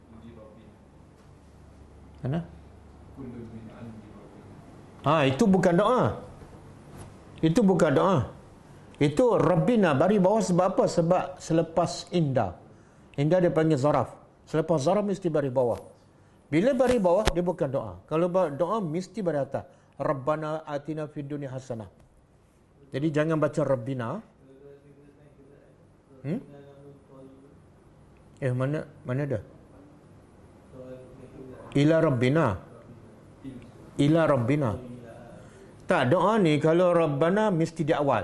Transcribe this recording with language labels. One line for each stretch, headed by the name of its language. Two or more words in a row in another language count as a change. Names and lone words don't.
Malay: Mana? Itu bukan doa. Itu bukan doa. Itu Rabbina bari bawah sebab apa? Sebab selepas inda. Inda dia panggil zaraf. Selepas zaraf mesti bari bawah. Bila bari bawah dia bukan doa. Kalau doa mesti bari atas.
Arabic: ربنا آتنا في الدنيا حسنة.
Malay: Jadi jangan baca Rabbina. Mana dah?
Arabic: إلى ربنا. إلى ربنا.
Malay: Tak, doa ni kalau Rabbana mesti di awal.